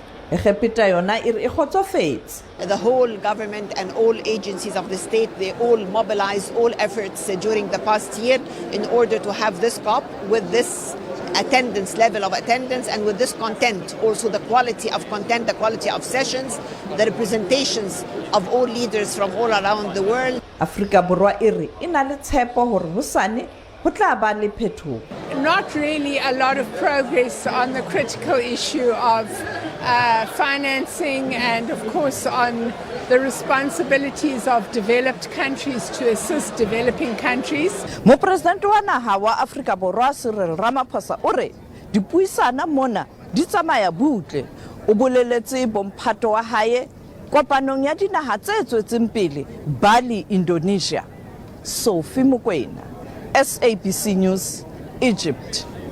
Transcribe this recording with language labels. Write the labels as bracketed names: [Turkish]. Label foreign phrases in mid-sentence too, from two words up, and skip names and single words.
[English] The whole government and all agencies of the state, they all mobilized all efforts during the past year in order to have this COP with this level of attendance and with this content, also the quality of content, the quality of sessions, the representations of all leaders from all around the world. [Southern Sotho] Afrika Borwa ere ina le tshepo hore hosane ho tla ba le phethoho. [English] Not really a lot of progress on the critical issue of financing and of course on the responsibilities of developed countries to assist developing countries. [Southern Sotho] Mo president wa naha wa Afrika Borwa Cyril Ramaphosa o re dipuisana mona di tsamaya butle. O boleletse bomphato wa hae kopanong ya dinaha tse tswetseng pele Bali, Indonesia. Sophie Mokoena, SABC News, Egypt.